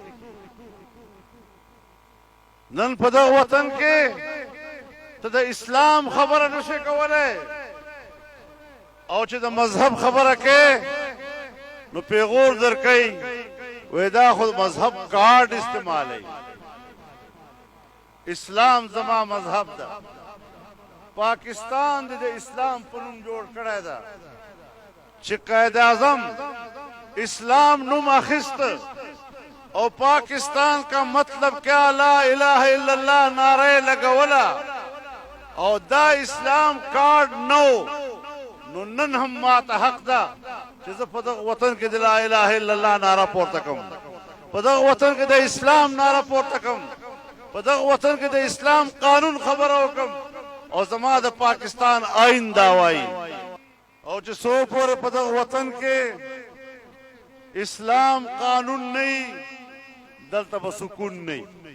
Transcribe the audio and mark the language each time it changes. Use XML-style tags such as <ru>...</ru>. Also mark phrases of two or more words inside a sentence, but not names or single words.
<ps>نن په دغه وطن کې ته د اسلام خبره نشې کولی، او چې د مذهب خبره کې نو پیغور درکوي، وایي دا خو مذهب کارډ استعمالوي. اسلام زما مذهب ده. پاکستان د اسلام په نوم جوړ کړی ده چې قائد اعظم اسلام نوم اخیست او پاکستان</ps> <ur>کا مطلب</ur> <ps>کیا</ps> <ar>لا الہ الا اللہ</ar> <ps>نعرہ لگولا او دا اسلام کارڈ نو نن هم ماته حق ده چې زه په دغه وطن کې د</ps> <ar>لا الہ الا اللہ</ar> <ps>نعرہ پورته کوم، په دغه وطن کې د اسلام نعرہ پورته کوم، په دغه وطن کې د اسلام قانون خبره وکم او زما د پاکستان آئین دا وایي. او چې څو پورې په دغه وطن کې اسلام قانون نه وي دلته به سکون نه وي.</ps>